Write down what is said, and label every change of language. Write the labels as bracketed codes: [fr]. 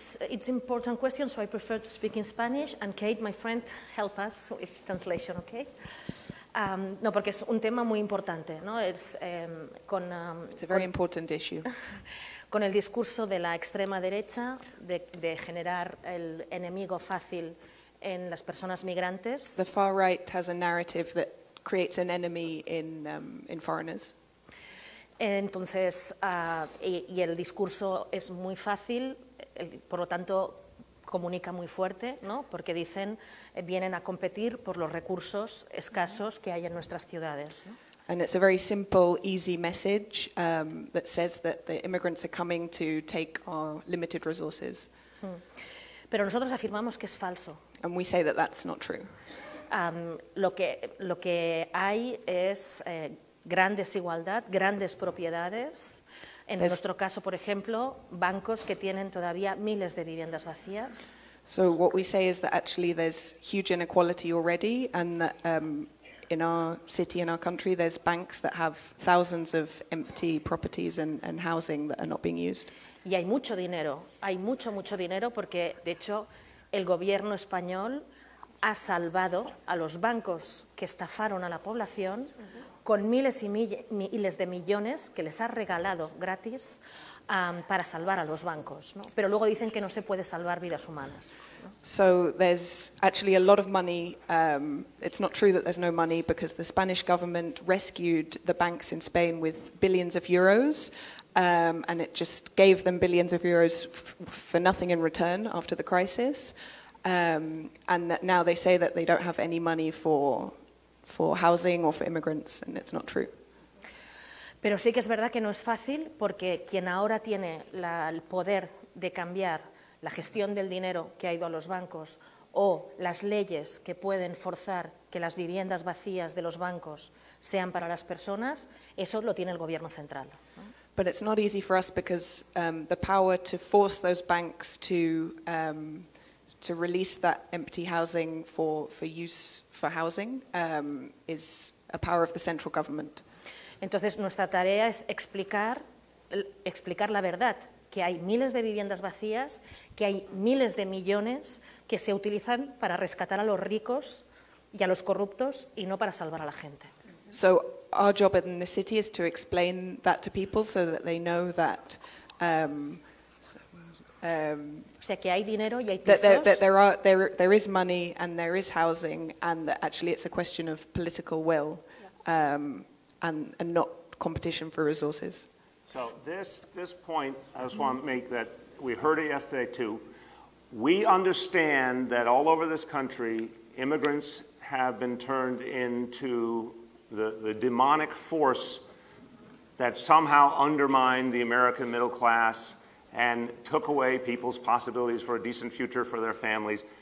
[en] It's an important question, so I prefer to speak in Spanish, and Kate, my friend, help us with translation, okay? [es] No, porque es un tema muy importante, ¿no? [en] It's a very important issue. [es] Con el discurso de la extrema derecha de generar el enemigo fácil en las personas migrantes. [en] The far right has a narrative that creates an enemy in foreigners. [es] Entonces, y el discurso es muy fácil, por lo tanto, comunica muy fuerte, ¿no? Porque dicen, vienen a competir por los recursos escasos que hay en nuestras ciudades, ¿no? [en] And it's a very simple, easy message that says that the immigrants are coming to take our limited resources. [es] Pero nosotros afirmamos que es falso. [en] And we say that that's not true. [es] Lo que hay es gran desigualdad, grandes propiedades. En nuestro caso, por ejemplo, bancos que tienen todavía miles de viviendas vacías. [en] So what we say is that actually there's huge inequality already, and that in our city, in our country, there's banks that have thousands of empty properties and housing that are not being used. [es] Y hay mucho dinero porque, de hecho, el gobierno español ha salvado a los bancos que estafaron a la población con miles y miles de millones que les ha regalado gratis para salvar a los bancos, ¿no? Pero luego dicen que no se puede salvar vidas humanas, ¿no? [en] So there's actually a lot of money. It's not true that there's no money because the Spanish government rescued the banks in Spain with billions of euros, and it just gave them billions of euros for nothing in return after the crisis. And that now they say that they don't have any money for housing or for immigrants, and it's not true. [es] Pero sí que es verdad que no es fácil porque quien ahora tiene el poder de cambiar la gestión del dinero que ha ido a los bancos o las leyes que pueden forzar que las viviendas vacías de los bancos sean para las personas, eso lo tiene el gobierno central, ¿no? [en] But it's not easy for us because the power to force those banks to release that empty housing for use for housing is a power of the central government. [es] Entonces, nuestra tarea es explicar la verdad, que hay miles de viviendas vacías, que hay miles de millones que se utilizan para rescatar a los ricos y a los corruptos y no para salvar a la gente. [en] So our job in the city is to explain that to people so that they know that [es] o sea, que hay dinero y hay [en] that [es] pisos. [en] there is money and there is housing, and that actually it's a question of political will. Yes. And not competition for resources. So this point, I just want to make that we heard it yesterday too. We understand that all over this country, immigrants have been turned into the demonic force that somehow undermined the American middle class and took away people's possibilities for a decent future for their families.